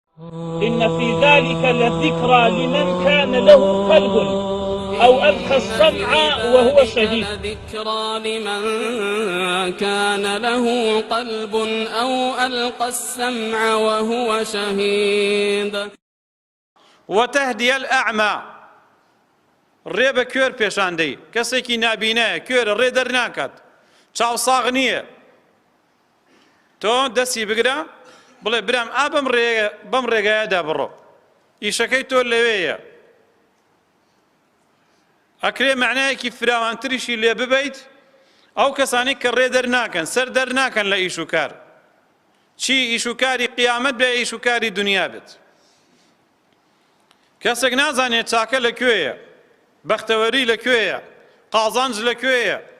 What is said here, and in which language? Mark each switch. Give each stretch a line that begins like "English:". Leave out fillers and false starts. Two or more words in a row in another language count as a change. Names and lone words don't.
Arabic: إن في ذلك لذكرى لمن كان له قلب أو ألقى السمع وهو شهيد. ذكرى لمن كان له قلب أو ألقى السمع وهو شهيد. وتهدي الأعمى
Central Kurdish: ڕێ بە کوێر پێشاندەی کەسێکی نابینایە کوێرە ڕێ دەرناکات چاوساغ نییە تۆ دەستی بگرە بڵێ برام ئا بەم ڕێگایەدا بڕۆ ئیشەکەی تۆ لەوەیە ئەکرێ معنایەکی فراوانتریشی لێ ببەیت ئەو کەسانی کە ڕێ دەرناکەن سەر دەرناکەن لە ئیش و کار چی ئیش و کاری قیامەت بێ ئیش و کاری دنیا بێت کەسێک نازانێت چاکە لەکوێیە بەختەوەری لەکوێیە قازانج لەکوێیە